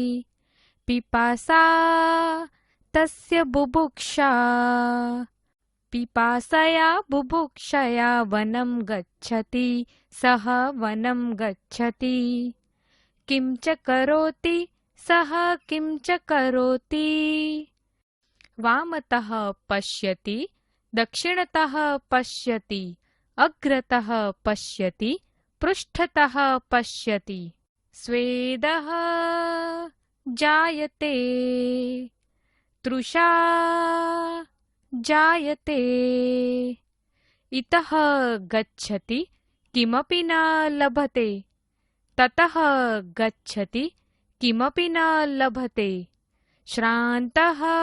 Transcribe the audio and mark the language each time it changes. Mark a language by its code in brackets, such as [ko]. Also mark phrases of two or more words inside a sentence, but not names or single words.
[sa] पिपासा तस्य बुभुक्षा, पिपासया बुभुक्षया वनम गच्छति, सह वनम गच्छति. किम च करोति, सह किम च करोति. वामतः पश्यति, दक्षिणतः पश्यति, अग्रतः पश्यति पृष्ठतः पश्यति स्वेदः जायते तृषा जायते इतः गच्छति किमपि न लभते ततः गच्छति किमपि न लभते श्रान्तः